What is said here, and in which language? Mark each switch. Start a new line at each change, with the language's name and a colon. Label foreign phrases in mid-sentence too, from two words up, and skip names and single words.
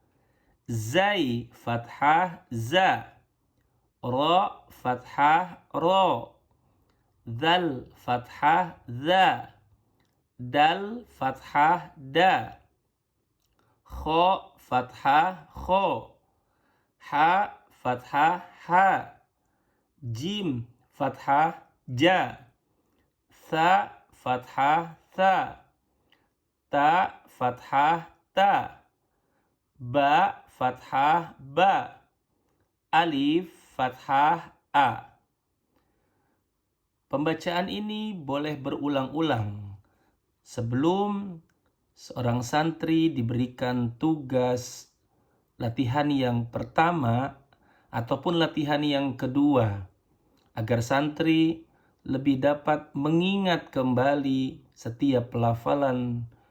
Arabic: زاي فتحة زَ، را فتحة رَ، دال فتحة زَ، دال فتحة دَ, خا فتحة خَ، حا فتحة حَ، جيم فتحة جَ، ثا فتحة ثَ، تا فتحة تَ، با فتحة بَ, ألف فتحة أَ.
Indonesian: Pembacaan ini boleh berulang-ulang sebelum seorang santri diberikan tugas latihan yang pertama ataupun latihan yang kedua, agar santri lebih dapat mengingat kembali setiap pelafalan